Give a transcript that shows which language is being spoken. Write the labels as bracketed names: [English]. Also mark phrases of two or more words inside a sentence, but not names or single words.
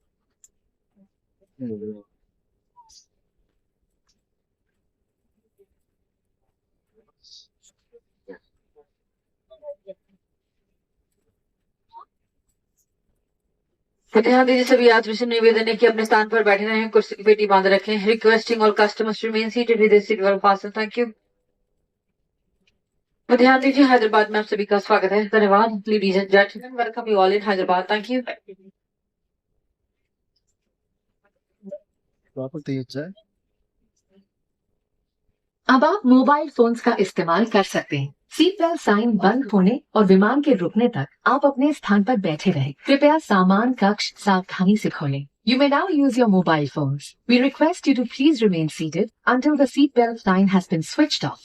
[Hindi] तो ध्यान दीजिए सभी यात्रियों से निवेदन है कि अपने स्थान पर बैठे रहें, कुर्सी की पेटी बांध रखें. [English] Requesting all customers remain seated with their seat belt fasten. Thank you. [Hindi] तो ध्यान दीजिए हैदराबाद में आप सभी का स्वागत है. धन्यवाद. [English] Ladies and gentleman, welcome you all in Hyderabad. Thank you. [Telugu] లోపల తీయచ్చా? [Hindi] अब आप [English] mobile phones [Hindi] का इस्तेमाल कर सकते हैं. [English] seat belt sign [Hindi] बंद होने और विमान के रुकने तक आप अपने स्थान पर बैठे रहें. कृपया सामान कक्ष सावधानी से खोलें. [English] You may now use your mobile phones. We request you to please remain seated until the seat belt sign has been switched off.